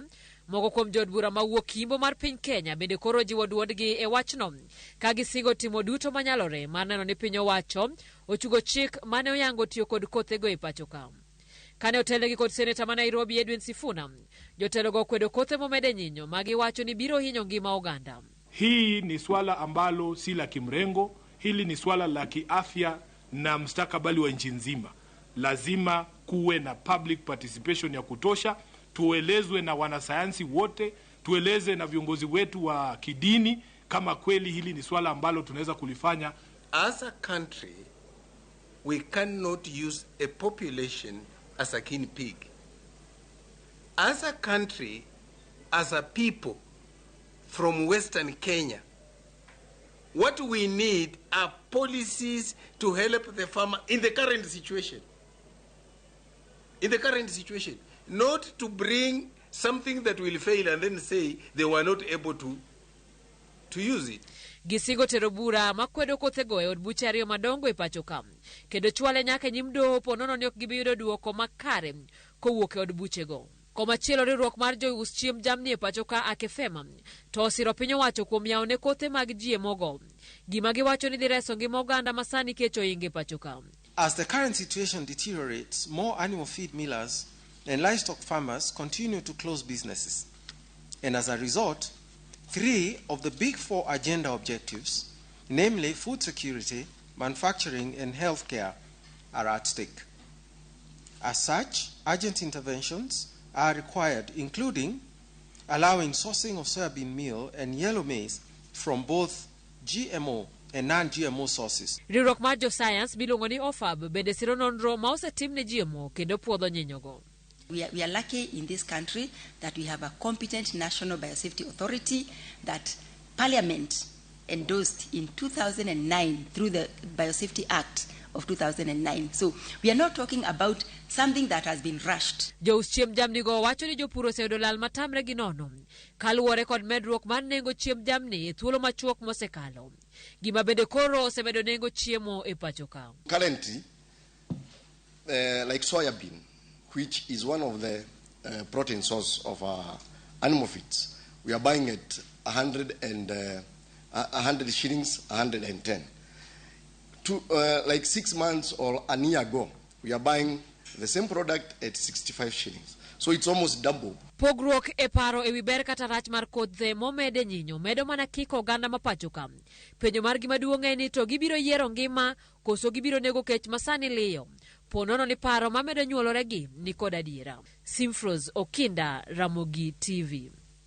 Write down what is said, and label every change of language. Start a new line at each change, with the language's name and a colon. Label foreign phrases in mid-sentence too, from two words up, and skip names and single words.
Luo (Kenya and Tanzania): Moko kuom jod bura mawuok kimbo mar piny Kenya bende koro jiwo duondgi e wachno ka gisingo timo duto manyalore mar neno ni piny owacho ochugo chik mane oyango tiyo kod kothego e pacho ka. Kane otelnegi kod seneta ma Nairobi Edwin Sifuna, jotelogo kwedo kothe momede nyinyo magiwacho ni biro hinyo ngima oganda.
Swahili: Hii ni swala ambalo si la kimrengo, hili ni swala la kiafya na mustakabali wa nchi nzima. Lazima kuwe na
English: public participation
Swahili: ya kutosha, tuelezwe na wanasayansi wote, tueleze na viongozi wetu wa kidini kama kweli hili ni swala ambalo tunaweza kulifanya.
English: As a country, we cannot use a population as a guinea pig. As a country, as a people from Western Kenya, what we need are policies to help the farmer in the current situation. In the current situation, not to bring something that will fail and then say they were not able to use it.
Luo (Kenya and Tanzania): Gisigo terobura makwedo kothego e od buche ariyo madongo e pacho ka. Kendo chwale nyaka nyim doho ponono ni ok gibiyudo duoko makare kowuok e od buchego. Komachielo riwruok mar jous chiemb jamni e pacho ka akefema to osiro piny owacho kuom yawo ne kothe mag GMO go. Gima giwacho ni dhi reso ngima oganda masani kecho inge pacho ka.
English: As the current situation deteriorates, more animal feed millers and livestock farmers continue to close businesses. And as a result, 3 of the big 4 agenda objectives, namely food security, manufacturing, and healthcare, are at stake. As such, urgent interventions are required, including allowing sourcing of soybean meal and yellow maize from both GMO and non-GMO sources.
Luo (Kenya and Tanzania): Riwruok mar jo science bilongo ni OFAB bende siro nonro ma osetimne GMO kendo puodho nyinyogo.
English: We are lucky in this country that we have a competent National Biosafety Authority that Parliament endorsed in 2009 through the Biosafety Act of 2009. So we are not talking about something that has been rushed. Jous chiemb jamni go wacho ni jopuro oseyudo lal matamre gi nono kaluwore kod medruok mar nengo chiemb jamni e thuolo machuok mosekalo. Gima bende koro osemedo nengo chiemo e pacho ka. Currently, like soybean, which is one of the protein source of animal feeds, we are buying at 100 shillings, 110. Like 6 months or a year ago, we are buying the same product at 65 shillings. So it's almost double.
Luo (Kenya and Tanzania): Pogruok e paro e wi ber kata rach mar kothe momede nyinyo medo mana kiko oganda ma pacho ka. Penjo mar gima duong' en ni to gibiro yiero ngima koso gibiro nego kech masani liyo. Ponono ni paro mamedo nyuoloregi ni kod adiera. Simfros Okinda, Ramogi TV.